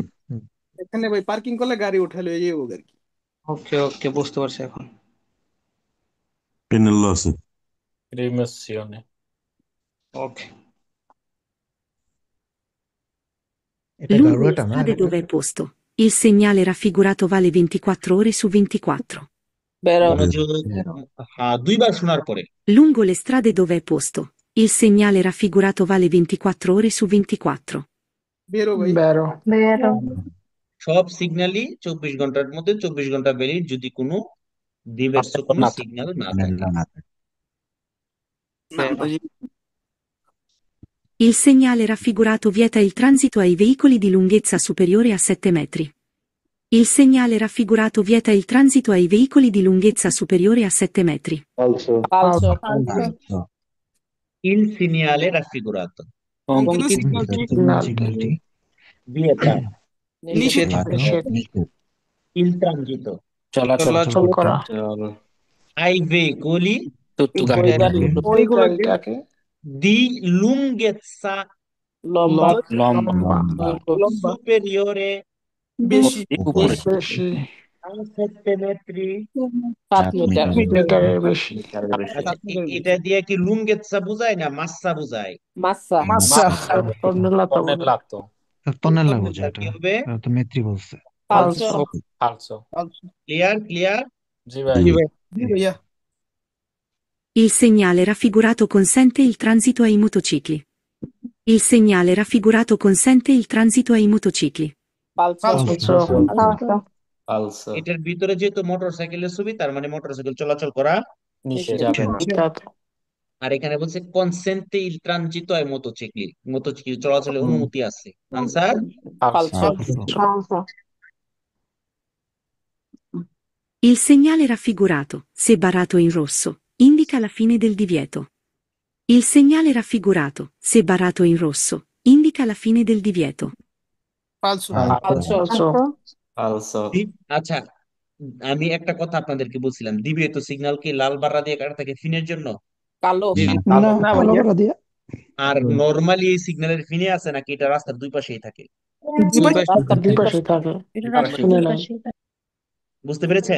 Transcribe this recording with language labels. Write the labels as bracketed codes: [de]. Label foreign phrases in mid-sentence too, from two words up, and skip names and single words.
[bn] এখানে ভাই পার্কিং করলে গাড়ি উঠালে এই হোক আর কি। ওকে ওকে, বুঝতে পারছি এখন। পেনেল্লো আছে। [it] রিমিssione. [bn] ওকে। এটা [it] Lungo le [bn] গাড়ুয়াটা না [it] strade [bn] এটা? [it] dove è posto, il segnale raffigurato vale 24 ore su 24. [bn] বেরো। মনোযোগ। হ্যাঁ, দুইবার শোনার পরে। [it] Lungo le strade dove è posto, il segnale raffigurato vale 24 ore su 24. [bn] বেরো ভাই। বেরো। বেরো। সব সিগন্যালই 24 ঘন্টার মধ্যে 24 ঘন্টা ভ্যালিড, যদি কোনো diverso কোনো না থাকে। সিগন্যাল না থাকে। না থাকে। না ভাই। [it] Il segnale raffigurato vieta il transito ai veicoli di lunghezza superiore a 7 metri. Il segnale raffigurato vieta il transito ai veicoli di lunghezza superiore a 7 metri. [bn] পালসো। [it] Il segnale raffigurato [bn] অঙ্কিত অঙ্কিত সিগন্যালটি সিগন্যালটি [it] vieta [bn] নিষেধ [it] il transito [bn] চলাচল চলাচল করা। [it] ai veicoli [bn] তো ওই গাড়ি ওই গাড়িটাকে [it] di lunghezza [bn] লম্বা লম্বা লম্বা [it] superiore [bn] বেশি উপরে বেশি। [it] a 7 metri। [bn] 7 মিটার। মিটারের বেশি। আচ্ছা, এটা দিয়ে কি লুঙ্গেচ্ছা বুঝায় না মাস্সা বুঝায়? মাসা। মাসা। টর্নেলাতো তন্নেল্লা বোঝা কি এটা। হবে? এটা তো মেত্রী বলছে। পালসো। ফালসো। ক্লিয়ার ক্লিয়ার। জি ভাই। জি ভাই। জি ভাইয়া। [it] Il segnale raffigurato consente il transito ai motocicli. Il segnale raffigurato consente il transito ai motocicli. [bn] পালসো। পালসো। এটার ভিতরে যেহেতু মোটরসাইকেলের ছবি, তার মানে মোটরসাইকেল চলাচল করা। নিষেধ যাবে না। আর এখানে বলছে [it] consente il transito [bn] হয় মোটরসাইকেল, মোটরসাইকেল চলাচলের অনুমতি আছে। আনসার পালসো। পালসো। [it] Il segnale raffigurato, se barato in rosso, indica la fine del divieto. Il segnale raffigurato, se barato in rosso, indica la fine del divieto. [bn] পালসো। পালসো। আচ্ছা, আমি একটা কথা আপনাদেরকে বলছিলাম, দিবে তো সিগন্যাল কি লাল বাড়া দিয়ে কাটা থাকে ফিনের জন্য? কালো। না, না কালো ভাইয়া। বাড়া দিয়া। আর নরমালি এই সিগন্যালের ফিনে আছে নাকি এটা রাস্তার দুই পাশেই থাকে? রাস্তার দুই পাশে। থাকে। বুঝতে পেরেছেন?